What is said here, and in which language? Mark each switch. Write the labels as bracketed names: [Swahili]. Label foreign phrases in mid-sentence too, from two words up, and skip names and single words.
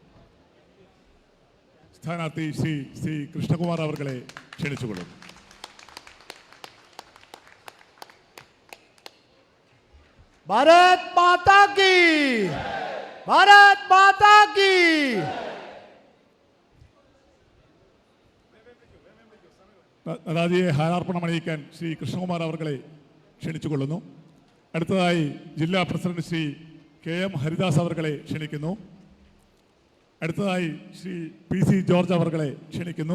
[Malayalam] സ്ഥാനാർത്ഥി ശ്രീ കൃഷ്ണകുമാർ അവർകളെ ക്ഷണിച്ചുകൊള്ളുന്നു. [Hindi] भारत माता की, भारत माता की। [Malayalam] നദ്ദാജിയെ ഹാരാർപ്പണം അണിയിക്കാൻ ശ്രീ കൃഷ്ണകുമാർ അവർകളെ ക്ഷണിച്ചുകൊള്ളുന്നു. അടുത്തതായി ജില്ലാ പ്രസിഡന്റ് ശ്രീ KM ഹരിദാസ് അവർകളെ ക്ഷണിക്കുന്നു. അടുത്തതായി ശ്രീ PC ജോർജ് അവർകളെ ക്ഷണിക്കുന്നു.